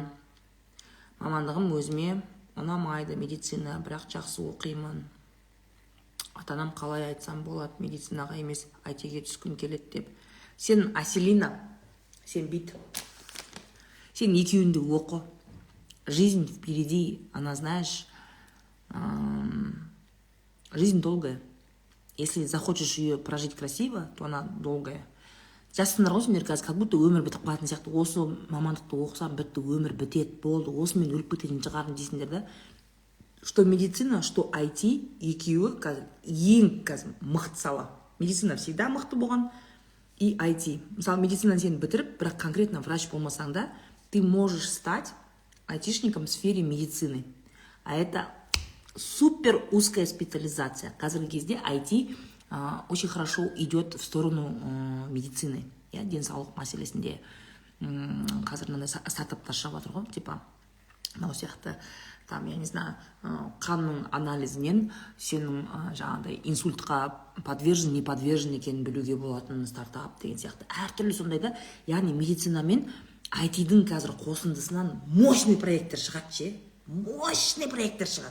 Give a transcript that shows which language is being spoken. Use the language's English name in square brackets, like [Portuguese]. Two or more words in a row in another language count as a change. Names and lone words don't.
[Kazakh] Мамандығым өзіме ұнамайды, медицина, бірақ жақсы оқимын. Атанам қалай айтсам болады, медицинаға емес, айтеге түскім келеді деп. Сен Аселина, сен бит. Сен екеуінде оқы. [Russian] Жизнь впереди, она, знаешь, жизнь долгая. Если захочешь ее прожить красиво, то она долгая. [Kazakh] Жассыңдар ғой сендер қазір, [Russian] как будто [Kazakh] өмір бітіп қалатын сияқты. Осы мамандықты оқысам бітті, өмір бітеді, болды, осымен өліп кететін шығармын дейсіңдер да. [Russian] Что медицина, что IT, [Kazakh] екеуі қазір ең қазір мықты сала. Медицина всегда мықты болған, и IT. Мысалы, медицинаны сен бітіріп, бірақ [Russian] конкретно врач [Kazakh] болмасаң да, [Russian] ты можешь стать айтишником в сфере медицины. А это супер узкая специализация. [Kazakh] Қазіргі кезде [Russian] IT очень хорошо идет в сторону медицины. [Kazakh] Денсаулық мәселесінде қазір мынандай стартаптар шығып жатыр ғой, типа мынау сияқты, [Russian] там, я не знаю, [Kazakh] қанның анализінен сенің жаңағыдай инсультқа [Russian] подвержен, не подвержен [Kazakh] екенін білуге болатын стартап деген сияқты. Әртүрлі сондай да, яғни медицина мен IT-дің қазір қосындысынан мощный проекттер шығады ше. Мощный проекттер шығады.